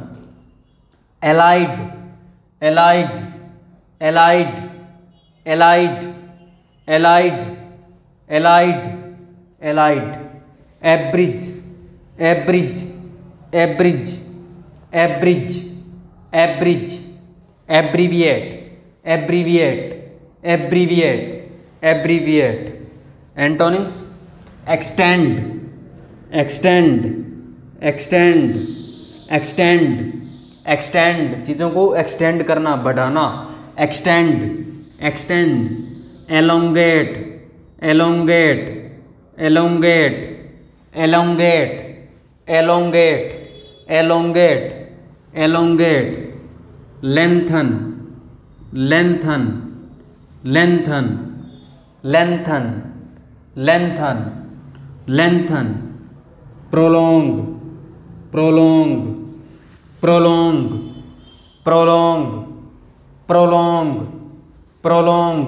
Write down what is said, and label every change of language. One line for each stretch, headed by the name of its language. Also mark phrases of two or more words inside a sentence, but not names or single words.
English: allied, allied, allied, allied, allied, allied, allied, abridge, abridge, abridge, abridge, abridge, abbreviate, abbreviate, abbreviate, abbreviate, antonyms, extend, extend, extend, extend, extend,
Hindi: चीज़ों को
English: एक्सटेंड
Hindi: करना, बढ़ाना,
English: extend, extend, elongate, elongate, elongate, elongate, elongate, elongate, elongate, lengthen, lengthen, lengthen, lengthen, lengthen, lengthen, prolong, prolong, prolong, prolong, prolong, prolong,